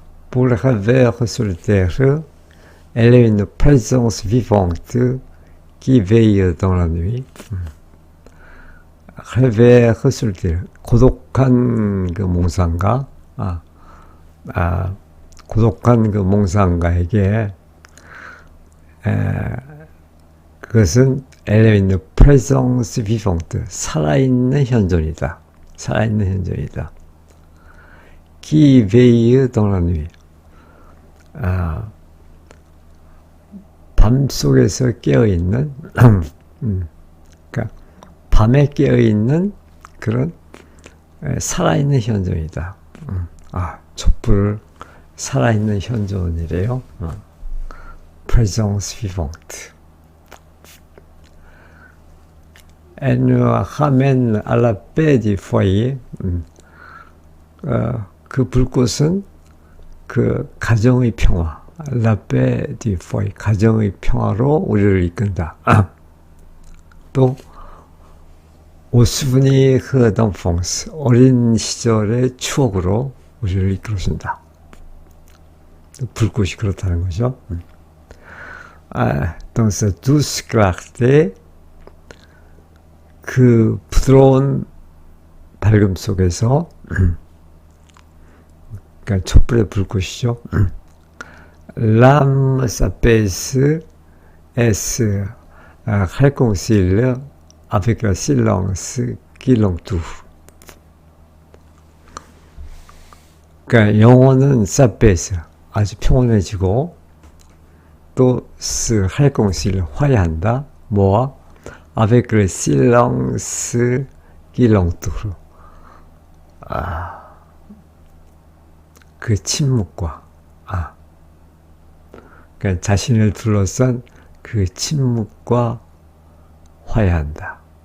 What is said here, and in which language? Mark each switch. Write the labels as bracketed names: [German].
[French] Pour le rêveur solitaire, elle est une présence vivante qui veille dans la nuit. rêveur solitaire, [Korean] 고독한 그 몽상가, 고독한 그 몽상가에게 그것은 [French] elle est une présence vivante, [Korean] 살아있는 현존이다. 살아있는 현존이다. [French] qui veille dans la nuit. [Korean] 밤 속에서 깨어있는, 그러니까 밤에 깨어있는 그런 살아있는 현존이다. 촛불 살아있는 현존이래요. [French] présence vivante. Elle nous ramène à la paix du foyer. [Korean] 그 불꽃은 그 가정의 평화, [French] la paix du foyer, [Korean] 가정의 평화로 우리를 이끈다. 또 [French] au souvenir d'enfance, [Korean] 어린 시절의 추억으로 우리를 이끌어준다. 불꽃이 그렇다는 거죠. [French] Dans sa douce clarté, [Korean] 그 부드러운 밝음 속에서 그러니까 촛불의 불꽃이죠. [French] L'âme s'apaise et se réconcilie avec le silence qui l'entoure. [Korean] 그러니까 영혼은 s'apaise 아주 평온해지고 또 [French] se réconcilie [Korean] 화해한다. 뭐와? [French] avec le silence qui l'entoure. [Korean] 그 침묵과 그러니까 자신을 둘러싼 그 침묵과 화해한다.